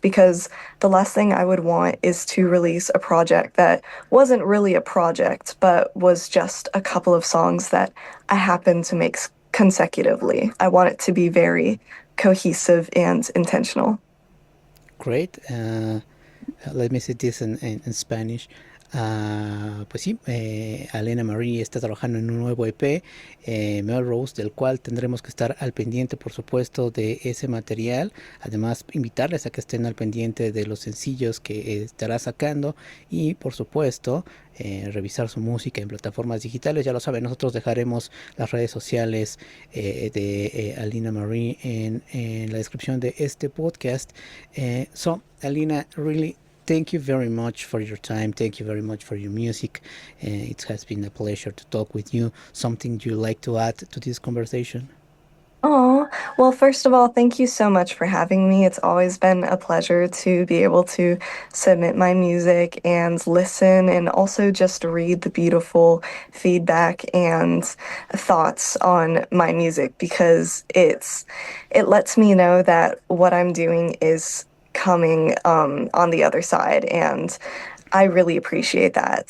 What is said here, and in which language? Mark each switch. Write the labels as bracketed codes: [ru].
[en] Because the last thing I would want is to release a project that wasn't really a project, but was just a couple of songs that I happened to make consecutively. I want it to be very cohesive and intentional. Great. Let me say this in Spanish. [es] Pues sí, Alena Marie está trabajando en un nuevo EP, Melrose, del cual tendremos que estar al pendiente, por supuesto, de ese material. Además, invitarles a que estén al pendiente de los sencillos que estará sacando y, por supuesto, revisar su música en plataformas digitales. Ya lo saben, nosotros dejaremos las redes sociales de Alena Marie en la descripción de este podcast. [en] So, Alena, really thank you very much for your time. Thank you very much for your music. It has been a pleasure to talk with you. Something you like to add to this conversation? Oh, well, first of all, thank you so much for having me. It's always been a pleasure to be able to submit my music and listen and also just read the beautiful feedback and thoughts on my music because it lets me know that what I'm doing is coming on the other side, and I really appreciate that.